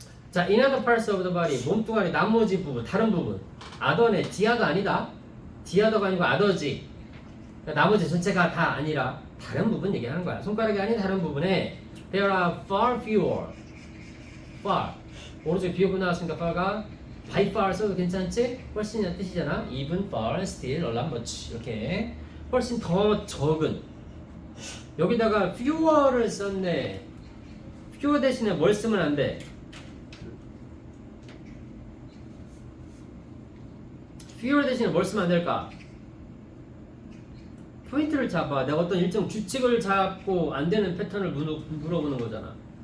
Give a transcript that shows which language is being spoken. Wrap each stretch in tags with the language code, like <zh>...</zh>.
<ko>자,</ko> <en>in other parts of the body</en> <ko>몸뚱아리 나머지 부분 다른 부분 other네 디아가 아니다. 디아더가 아니고 other지. 그러니까 나머지 전체가 다 아니라 다른 부분 얘기하는 거야. 손가락이 아닌 다른 부분에</ko> <en>there are far fewer.</en> <ko>far 오른쪽에 비교구 나왔으니까 far가 by far 써도 괜찮지? 훨씬이란 뜻이잖아. even, far, still, a lot, much 이렇게 훨씬 더 적은. 여기다가 fewer를 썼네. fewer 대신에 뭘 쓰면 안 돼? fewer 대신에 뭘 쓰면 안 될까? 포인트를 잡아. 내가 어떤 일정 규칙을 잡고 안 되는 패턴을 물어보는 거잖아.</ko>